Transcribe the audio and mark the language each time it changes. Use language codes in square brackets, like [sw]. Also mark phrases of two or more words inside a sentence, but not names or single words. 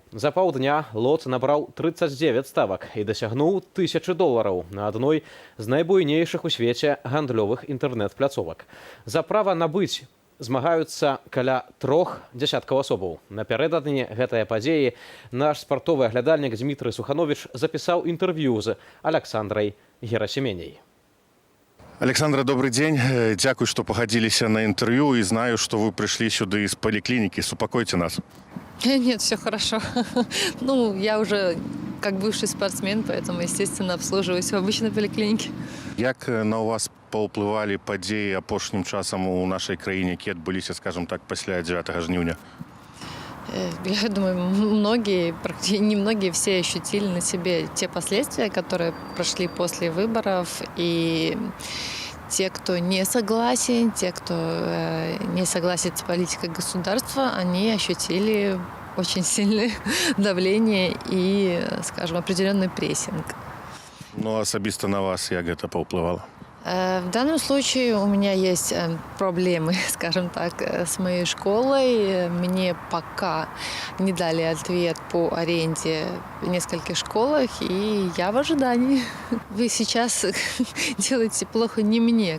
[be] За паўдня лот набраў 39 ставак і дасягнуў $1000 на адной з найбуйнейшых у свеце гандлёвых інтэрнэт-пляцовак. За права набыць змагаюцца каля 3 дзясяткаў асобаў. Напярэдадні гэтай падзеі наш спартовы аглядальнік Дмітрый Суханович запісаў інтэрв'ю з Александрай Герасименей. [ru] Александра, добрый день. [uk] Дякую, [ru] что погодились на интервью. И знаю, что вы пришли сюда из поликлиники. Успокойте нас. Нет, все хорошо. Ну, я уже как бывший спортсмен, поэтому, естественно, обслуживаюсь в обычной поликлинике. [be] Як на вас паўплывалі падзеі апошнім часам у нашай краіне, які адбыліся, [ru] скажем так, [be] пасля 9 жніўня? [ru] Я думаю, многие, не многие, все ощутили на себе те последствия, которые прошли после выборов. И те, кто не согласен, те, кто не согласен с политикой государства, они ощутили очень сильное давление и, скажем, определенный прессинг. [be] Ну, асабіста на вас як гэта паўплывала? [ru] В данном случае у меня есть проблемы, скажем так, с моей школой. Мне пока не дали ответ по аренде в нескольких школах, и я в ожидании. Вы сейчас делаете плохо не мне.